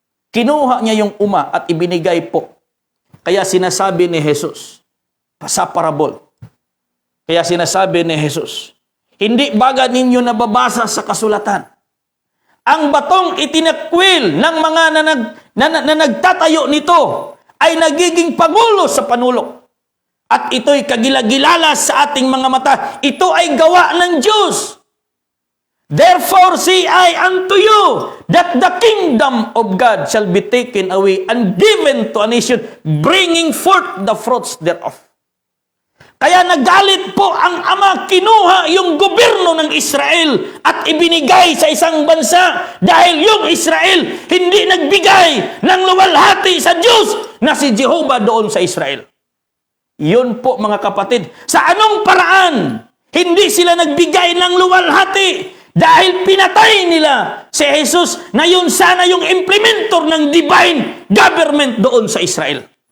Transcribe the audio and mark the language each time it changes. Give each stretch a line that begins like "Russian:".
Filipino: Kinuha niya yung uma at ibinigay po. Kaya sinasabi ni Jesus, sa parabol, kaya sinasabi ni Jesus, hindi baga ninyo nababasa sa kasulatan, ang batong itinakwil ng mga na nagtatayo nito ay nagiging pagulo sa panulok. At ito'y kagilagilala sa ating mga mata. Ito ay gawa ng Diyos.
English: Therefore say I unto you, that the kingdom of God shall be taken away and given to a nation, bringing forth the fruits thereof.
Filipino: Kaya nagalit po ang ama, kinuha yung gobyerno ng Israel at ibinigay sa isang bansa dahil yung Israel hindi nagbigay ng luwalhati sa Diyos na si Jehovah doon sa Israel. Yun po, mga kapatid, sa anong paraan hindi sila nagbigay ng luwalhati dahil pinatay nila si Jesus na yun sana yung implementor ng divine government doon sa Israel.